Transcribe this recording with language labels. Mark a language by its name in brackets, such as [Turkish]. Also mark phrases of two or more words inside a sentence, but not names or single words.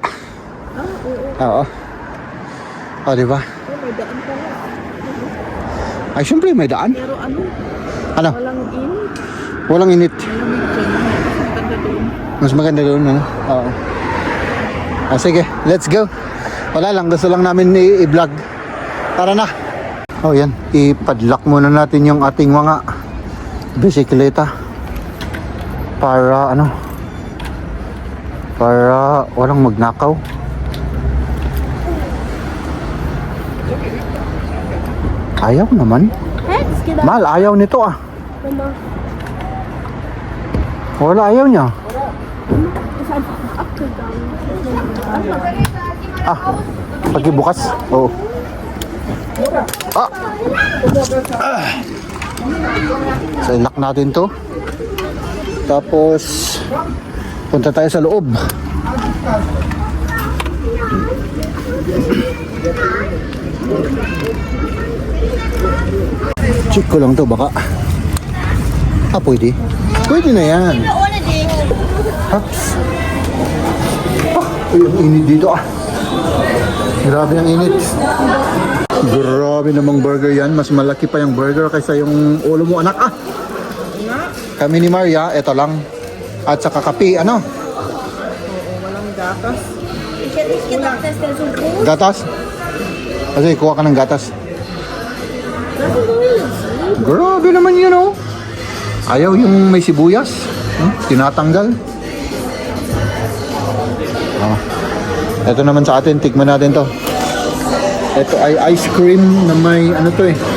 [Filipino] Oo. Diba? May daan pala. Ay, syempre may daan. Pero ano? Ano? Walang init. Walang init. Ganda doon. Mas maganda doon, ano? Oo. Sige, [English] let's go. [Filipino] Wala lang, gusto lang namin i-vlog. Tara na. Yan. Ipadlock muna natin yung ating mga bisikleta. Para walang magnakaw. Ayaw naman. Mahal, ayaw nito Mama. Wala, ayaw niya. [German] Ist einfach abgegangen. [Filipino] Pagkibukas. Oo. So, lock natin to. Tapos, punta tayo sa loob. Check ko lang to, baka. Pwede. Pwede na yan. [German] Ohne dich. Ups. [Filipino] Ang init dito Grabe ang init. Grabe namang burger yan. Mas malaki pa yung burger kaysa yung ulo mo, anak. Ah! Kami ni Maria, eto lang. At saka kape, ano? Walang gatas. [Dutch] Ik heb niet gedacht dat het zo goed [Filipino] Gatas? Kasi kuha ka ng gatas. Grabe naman yun, oh. Ayaw yung may sibuyas. Tinatanggal. Ah. Ito naman sa atin, tikman natin to. Ito ay ice cream na may ano to eh.